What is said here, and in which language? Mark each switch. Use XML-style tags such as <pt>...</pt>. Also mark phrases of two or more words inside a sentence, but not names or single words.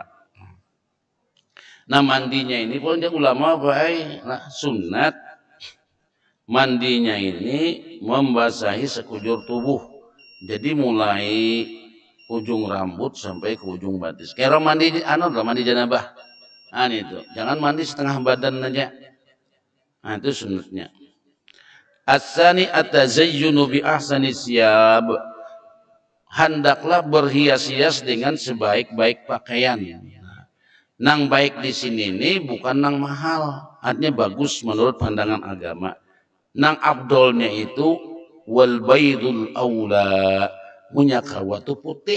<bjn>Nah mandinya ini pun ulama baik nah, sunat mandinya ini membasahi sekujur tubuh. Jadi mulai ujung rambut sampai ke ujung batis. Kayak mandi mandi janabah. Nah itu, jangan mandi setengah badan aja. Nah itu sunatnya.</bjn> <ar>الثاني التزين بأحسن الثياب.</ar> <id>Hendaklah berhias-hias dengan sebaik-baik pakaian.</id> <bjn>Nang baik di sini ini bukan nang mahal, artinya bagus menurut pandangan agama. Nang abdolnya itu</bjn> <ar>والبيض أولى,</ar> <bjn>punya kawatu putih.</bjn>